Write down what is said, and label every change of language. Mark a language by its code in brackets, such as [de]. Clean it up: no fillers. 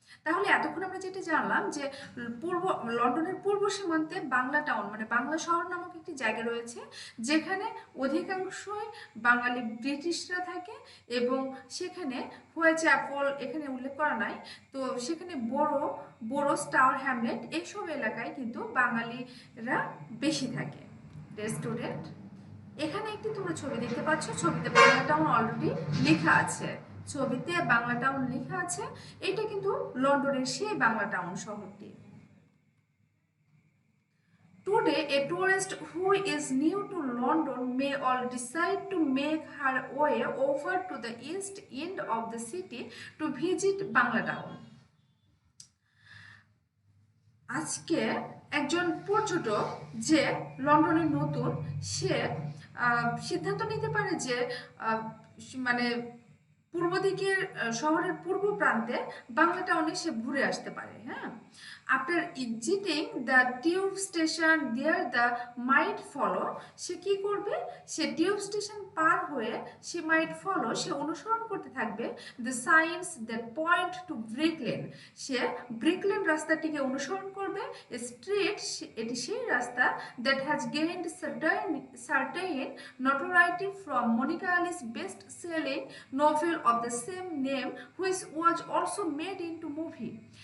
[bn] তাহলে এতক্ষণ আমরা যেটা জানলাম যে লন্ডনের পূর্ব সীমান্তে বাংলা টাউন মানে বাংলা শহর নামক একটি জায়গা রয়েছে, যেখানে অধিকাংশই বাঙালি ব্রিটিশরা থাকে, এবং সেখানে হুয়াই চ্যাপল এখানে উল্লেখ করা নাই, তো সেখানে বোরোস, টাওয়ার হ্যামলেট এইসব এলাকায় কিন্তু বাঙালিরা বেশি থাকে। স্টুডেন্ট, এখানে একটি তোমরা ছবি দেখতে পাচ্ছ, ছবিতে বাংলা টাউন অলরেডি লেখা আছে, ছবিতে বাংলা টাউন লেখা আছে। এটা কিন্তু লন্ডনের সেই বাংলা টাউন শহরটি। [en] Today, a tourist who is new to London may all decide to make her way over to the east end of the city to visit Bangla Town. [bn] আজকে একজন পর্যটক যে লন্ডনের নতুন, সে সিদ্ধান্ত নিতে পারে যে মানে পূর্ব দিকের শহরের পূর্ব প্রান্তে বাংলা টাউনে সে ঘুরে আসতে পারে। হ্যাঁ, [en] after exiting the tube station there the might follow, [bn] সে কি করবে, সে টিউব স্টেশন পার হয়ে সে অনুসরণ করতে থাকবে [en] the signs that point to Brick Lane, [bn] say brick lane রাস্তাটিকে অনুসরণ করবে। [en] street, [bn] এটি সেই রাস্তা [en] That has gained certain notoriety from Monica Ali's best-selling novel of the same name, which was also made into movie.